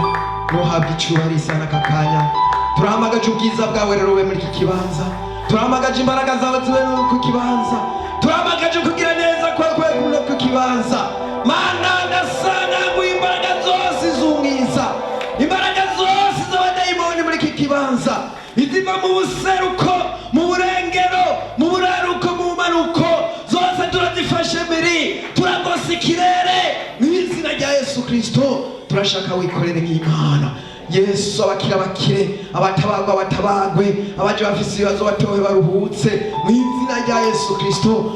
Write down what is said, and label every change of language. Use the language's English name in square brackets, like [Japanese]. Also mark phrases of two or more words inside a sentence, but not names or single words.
[Rundi] Nuhabwe icyubahiro isana aka kanya. Turahamagaje ubwiza bwawe rero ube muri iki kibanza, turahamagaje imbaraga zawe zibe muri iki kibanza, turahamagaje kugira neza kwawe kube muri iki kibanza. Mana ndasanga ngo imbaraga zose z'umwiza, imbaraga zose z'abadayimoni muri iki kibanza, iziva mu buseruko, mu burengero, mu buraruko, mu manuko, zose turazifashe mbere, turagose ikirere mu izina rya Yesu Kristo. Turashaka wikorere nk'Imana Yesu, abakira bakire, abatabagwa batabagwe, abaje bafise ibibazo batohe baruhutse mu izina rya Yesu Kristo.